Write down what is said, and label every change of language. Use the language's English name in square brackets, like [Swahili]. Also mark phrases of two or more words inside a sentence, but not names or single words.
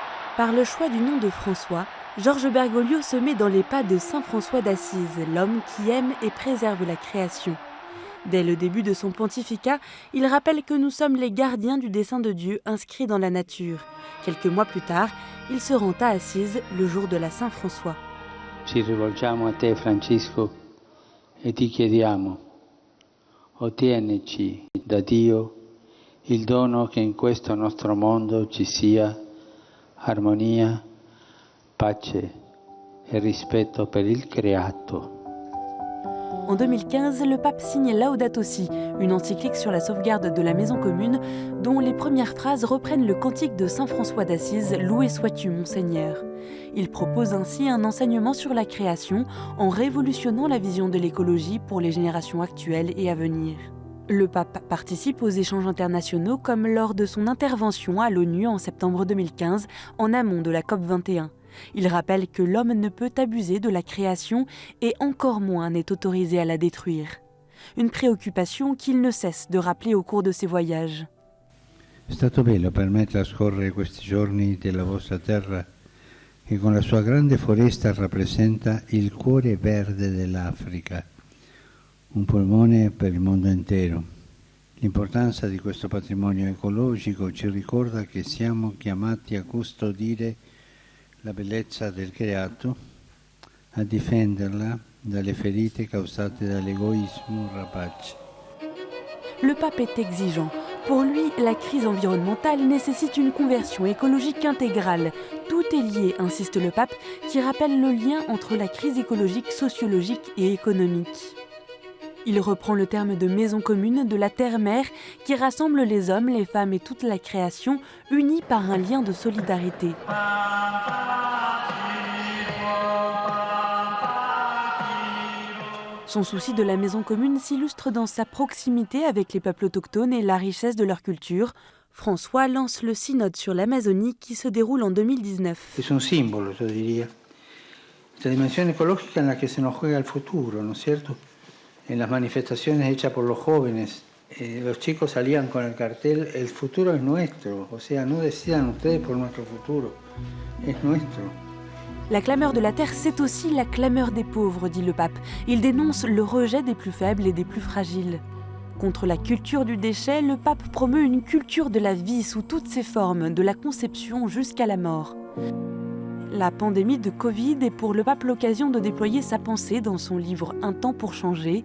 [French] Par le choix du nom de François, Georges Bergoglio se met dans les pas de saint François d'Assise, l'homme qui aime et préserve la création. Dès le début de son pontificat, il rappelle que nous sommes les gardiens du dessein de Dieu inscrit dans la nature. Quelques mois plus tard, il se rend à Assise le jour de la Saint-François. [Italian] Ci rivolgiamo a te, Francisco, e ti chiediamo, ottienici da Dio il dono che in questo nostro mondo ci sia armonia, pace e rispetto per il creato. [French] En 2015, le pape signe Laudato Si, une encyclique sur la sauvegarde de la maison commune, dont les premières phrases reprennent le cantique de saint François d'Assise, Loué sois-tu, mon Seigneur. Il propose ainsi un enseignement sur la création en révolutionnant la vision de l'écologie pour les générations actuelles et à venir. Le pape participe aux échanges internationaux comme lors de son intervention à l'ONU en septembre 2015, en amont de la COP21. Il rappelle que l'homme ne peut abuser de la création et encore moins n'est autorisé à la détruire. Une préoccupation qu'il ne cesse de rappeler au cours de ses voyages. [Italian] È stato bello per me trascorrere questi giorni della vostra terra che con la sua grande foresta rappresenta il cuore verde dell'Africa, un polmone per il mondo intero. L'importanza di questo patrimonio ecologico ci ricorda che siamo chiamati a custodire la bellezza del creato, a difenderla dalle ferite causate dall'egoismo rapace. [French] Le pape est exigeant. Pour lui, la crise environnementale nécessite une conversion écologique intégrale. Tout est lié, insiste le pape, qui rappelle le lien entre la crise écologique, sociologique et économique. Il reprend le terme de maison commune de la terre-mère qui rassemble les hommes, les femmes et toute la création, unis par un lien de solidarité. Son souci de la maison commune s'illustre dans sa proximité avec les peuples autochtones et la richesse de leur culture. François lance le synode sur l'Amazonie qui se déroule en 2019. [Spanish] Es un símbolo, yo diría. Esta dimensión ecológica en la que se nos juega el futuro, ¿no es cierto? En las manifestaciones hechas por los jóvenes, los chicos salían con el cartel, el futuro es nuestro, o sea, no decidan ustedes por nuestro futuro, es nuestro. [French] La clameur de la terre, c'est aussi la clameur des pauvres, dit le pape. Il dénonce le rejet des plus faibles et des plus fragiles. Contre la culture du déchet, le pape promeut une culture de la vie sous toutes ses formes, de la conception jusqu'à la mort. La pandémie de Covid est pour le pape l'occasion de déployer sa pensée dans son livre Un temps pour changer.